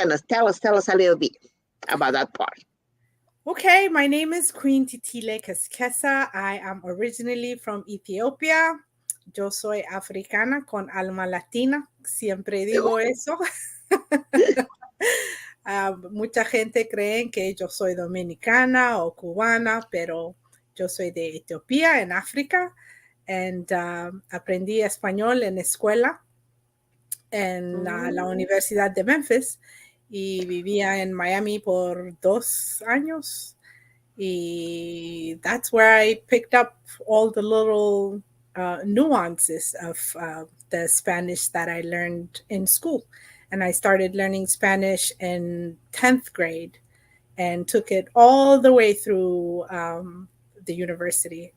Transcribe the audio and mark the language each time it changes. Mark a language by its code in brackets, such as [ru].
[en] Tell us a little bit about that part. Okay, my name is Queen Titilé Keskessa. I am originally from Ethiopia. [es] Yo soy africana con alma latina. Siempre digo eso. Mucha gente cree que yo soy dominicana o cubana, pero yo soy de Etiopía, en África. And aprendí español en escuela en la Universidad de Memphis. Y vivía en Miami por 2 años. [en] Y that's where I picked up all the little nuances of the Spanish that I learned in school. And I started learning Spanish in 10th grade and took it all the way through the university.